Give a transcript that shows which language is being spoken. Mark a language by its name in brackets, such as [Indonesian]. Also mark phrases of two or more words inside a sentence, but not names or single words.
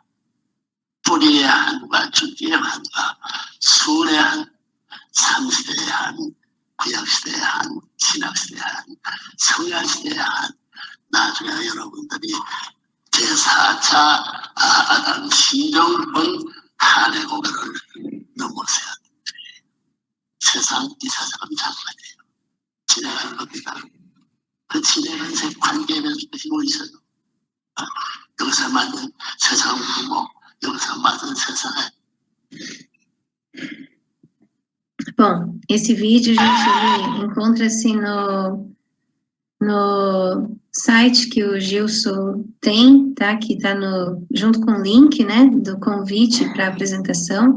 [Korean] 뿌리의 한과 줄기의 한과 순의 한, 삼시대의 한, 구약시대의 한, 신약시대의 한, 성약시대의 한 나중에 여러분들이 제4차 아담 신정권 한의 고개를 넘어서야 됩니다. 이 세상은 장관이에요. 진행하는 겁니다. 그 진행한 관계에 대해서 힘을 있어요. 여기서 만든 세상 부모, 여기서 만든 세상에. [Portuguese] Bom, esse vídeo, gente, ele encontra-se no site que o Gilson tem, tá? Que está junto com o link, né, do convite para a apresentação.